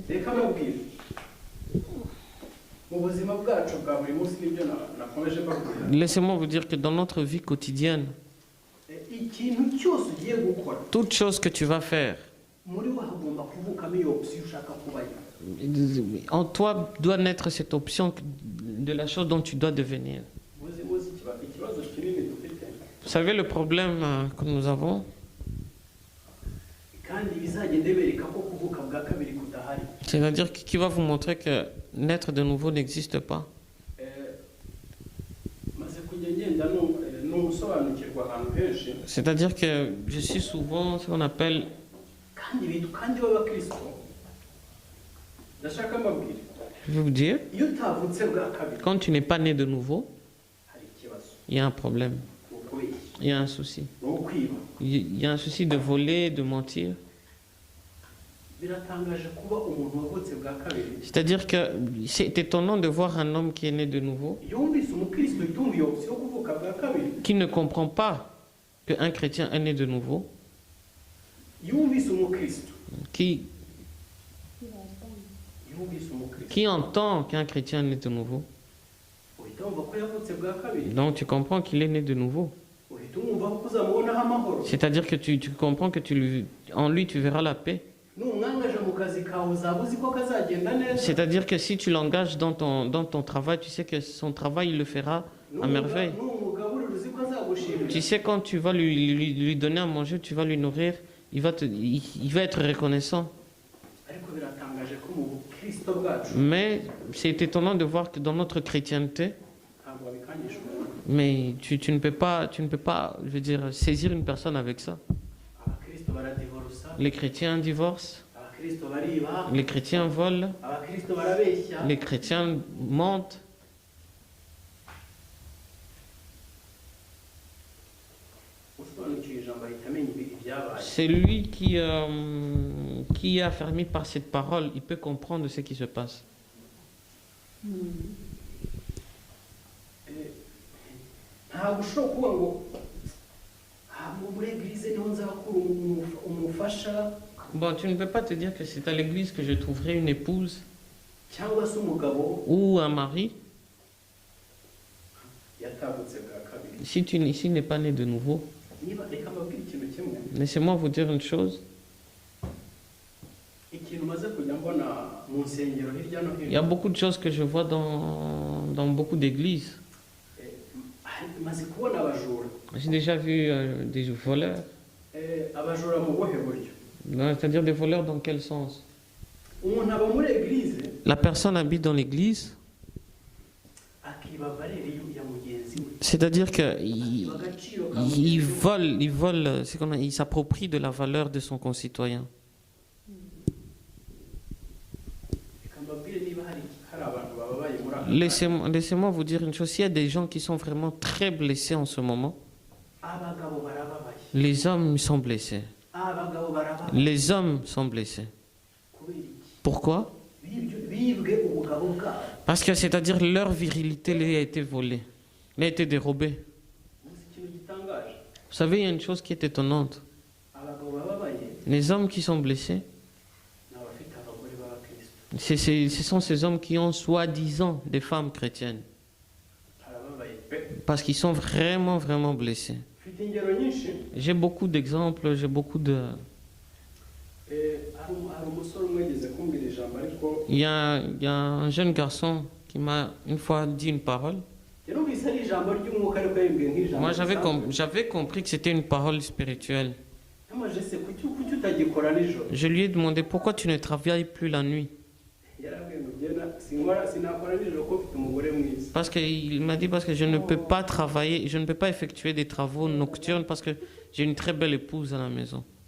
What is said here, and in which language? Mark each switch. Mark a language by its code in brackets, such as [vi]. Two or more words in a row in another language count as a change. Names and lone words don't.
[rw] reka mubwire mu buzima bwacu bwa buri munsi nibyo nakomeje mbabwira [fr] Laissez-moi vous dire que dans notre vie quotidienne, [rw] ikintu cyose ugiye gukora [fr] toute chose que tu vas faire, [rw] muri we hagomba kuvukamo iyo opsiyo ushaka kubayo [fr] en toi doit naître cette option de la chose dont tu dois devenir. [rw] muzi ikibazo kinini dufite [fr] Vous savez le problème que nous avons, [rw] kandi bizagende bereka ko kuvuka bwa kabiri kudahari [fr] c'est-à-dire qui va vous montrer que naître de nouveau n'existe pas. [rw] maze kujya ngenda n'umusobanukirwa ahantu henshi [fr] C'est-à-dire que je suis souvent ce qu'on appelle, [rw] kandi b'abakristo ndashaka mbabwira [fr] je vais vous dire, [rw] iyo utavutse bwa kabiri [fr] quand tu n'es pas né de nouveau, [rw] hari ikibazo [fr] il y a un problème, [rw] ni ukubeshya [fr] il y a un souci. [rw] ni ukwiba [fr] Il y a un souci de voler, de mentir. [rw] biratangaje kuba umuntu wavutse bwa kabiri [fr] C'est-à-dire que c'est étonnant de voir un homme qui est né de nouveau, [rw] yumvise umukristo itumva iyo opsiyo yo kuvuka bwa kabiri [fr] qui ne comprend pas qu'un chrétien est né de nouveau, [rw] yumvise umukristo [fr] qui [rw] yumvise umukristo [fr] qui entend qu'un chrétien est né de nouveau. [rw] uhita wumva ko yavutse bwa kabiri [fr] Donc tu comprends qu'il est né de nouveau. [rw] uhita wumva ko uzamubonaho amahoro [fr] C'est-à-dire que tu comprends que en lui tu verras la paix. [rw] numwangaje mu kazi kawe uzaba uzi ko kazagenda neza [fr] C'est-à-dire que si tu l'engages dans ton travail, tu sais que son travail, il le fera à merveille. [rw] n'umugaburira uzi ko azagushimira [fr] Tu sais, quand tu vas lui donner à manger, tu vas lui nourrir, il va être reconnaissant. [rw] ariko biratangaje ko mu bukristo bwacu [fr] Mais c'est étonnant de voir que dans notre chrétienté, [rw] ntabwo babikangisha umuntu [fr] mais tu ne peux pas, je veux dire, saisir une personne avec ça. [rw] abakristo baradivorusa [fr] Les chrétiens divorcent, [rw] abakristo bariba [fr] les chrétiens volent, [rw] abakristo barabeshya [fr] les chrétiens mentent. [rw] usobanukiwe ijambo ahita amenya ibyabaye [fr] C'est lui qui est affermi par cette parole, il peut comprendre ce qui se passe. [rw] ntabwo ushobora kuvuga ngo ntabwo muri eglise niho nzakura umufasha [fr] Bon, tu ne peux pas te dire que c'est à l'église que je trouverai une épouse [rw] cyangwa se umugabo [fr] ou un mari [rw] yatavutse bwa kabiri [fr] si n'est pas né de nouveau. [rw] niba reka mbabwire ikintu kimwe [fr] Laissez-moi vous dire une chose. [rw] ikintu maze kujya mbona mu nsengero hirya no [fr] Il y a [rw] hino [fr] beaucoup de choses que je vois dans beaucoup d'églises. [rw] maze kubona abajura [fr] J'ai déjà vu des voleurs. [rw] abajura mu buhe buryo [fr] Non, c'est-à-dire des voleurs dans quel sens? [rw] umuntu aba muri eglise [fr] La personne habite dans l'église, [rw] akiba valeri ya mugenzi we [fr] c'est-à-dire que [rw] akiba agaciro ka [fr] il [rw] mugenzi we. [fr] vole, il s'approprie de la valeur de son concitoyen. [rw] Reka mbabwire niba hari abantu bababaye muri aka kanya. [fr] Laissez-moi vous dire une chose. S'il y a des gens qui sont vraiment très blessés en ce moment, [rw] abagabo barababaye [fr] les hommes sont blessés. [rw] abagabo barababaye [fr] Les hommes sont blessés. [rw] kubera iki [fr] Pourquoi? [rw] bibwe ubugabo bwabo [fr] Parce que c'est-à-dire leur virilité lui a été volée, lui a été dérobée. [rw] uzi ikintu gitangaje [fr] Vous savez, il y a une chose qui est étonnante. [rw] abagabo bababaye [fr] Les hommes qui sont blessés, [rw] ni abafite abagore b'abakristo [fr] ce sont ces hommes qui ont soi-disant des femmes chrétiennes. [rw] barababaye pe [fr] Parce qu'ils sont vraiment, vraiment blessés. [rw] ufite mfite ingero nyinshi. [fr] J'ai beaucoup d'exemples, j'ai beaucoup de... [rw] Hari umusore umwe yigeze kumbwira ijambo ariko [fr] Il y a un jeune garçon qui m'a une fois dit une parole. [rw] yarumvise ari ijambo ry'umwuka ariko yibwiye nk'ijambo. [fr] Moi, [rw] risanzwe. [fr] j'avais compris que c'était une parole spirituelle. [rw] Yamaje se kuki utagikora nijoro. [fr] Je lui ai demandé pourquoi tu ne travailles plus la nuit. [rw] Yarambwiye ngo genda sinakora nijoro ko mfite umugore mwiza. [fr] Parce qu'il m'a dit parce que je ne peux pas travailler, je ne peux pas effectuer des travaux nocturnes parce que j'ai une très belle épouse à la maison.